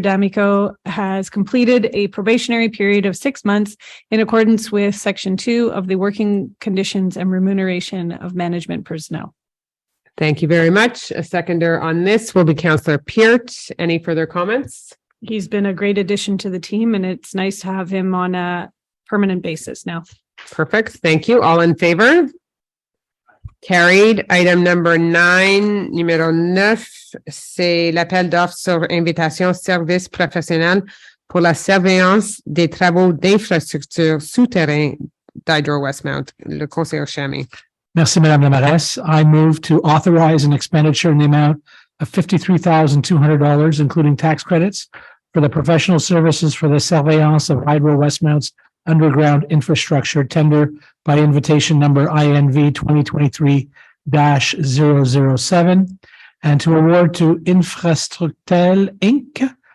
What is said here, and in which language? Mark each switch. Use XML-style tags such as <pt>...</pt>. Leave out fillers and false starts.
<en>D'Amico has completed a probationary period of 6 months in accordance with Section 2 of the working conditions and remuneration of management personnel. Thank you very much. A seconder on this will be Councillor Peart. Any further comments? He's been a great addition to the team, and it's nice to have him on a permanent basis now. Perfect. Thank you. All in favor? Carried. Item number 9,</en> <fr>numéro 9, c'est l'appel d'offres sur invitation service professionnel pour la surveillance des travaux d'infrastructure souterrains d'Hydro Westmount. Le conseiller Chamy. Merci, Madame la Mairesse.</fr> <en>I move to authorize an expenditure in the amount of $53,200, including tax credits, for the professional services for the surveillance of Hydro Westmount's underground infrastructure tender by invitation number INV 2023-007, and to award to Infrastructel Inc.</en>